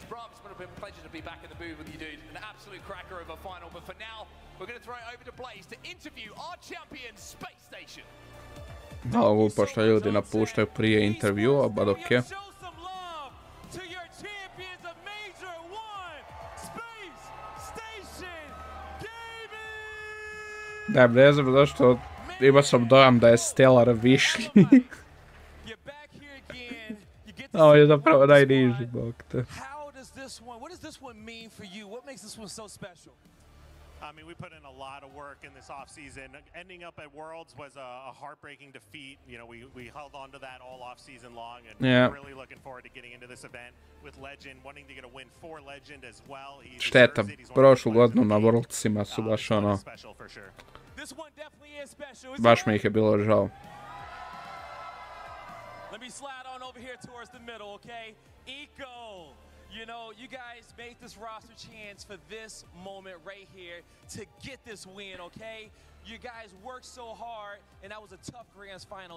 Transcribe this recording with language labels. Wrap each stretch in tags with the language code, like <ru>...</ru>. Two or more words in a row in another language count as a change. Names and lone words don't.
<en>Bramps, it's been a pleasure to be back in the booth with you, dude. An absolute cracker of a final. But for now, we're going to throw it over to Blaze to interview our champion, Space Station.</en> <hr>Ovo pošto ljudi napuštaju prije intervjua,</hr> <en>but ok.</en> <hr>Ne znam zašto imao sam dojam da je Stellar višlji. Ovo je zapravo najniži, bog te.</hr> <en>I mean, we put in a lot of work in this off-season. Ending up at Worlds was a heartbreaking defeat. You know, we held on to that all off-season long, and we're really looking forward to getting into this event with Legend, wanting to get a win for Legend as well.</en> <hr>Šteta, prošlu godinu na Worldsima su baš ono... Baš mi ih je bilo žao.</hr> <en>Let me slide on over here towards the middle, okay? Eco, you know, you guys made this roster chance for this moment right here to get this win, okay? You guys worked so hard, and that was a tough Grand Finals.</en>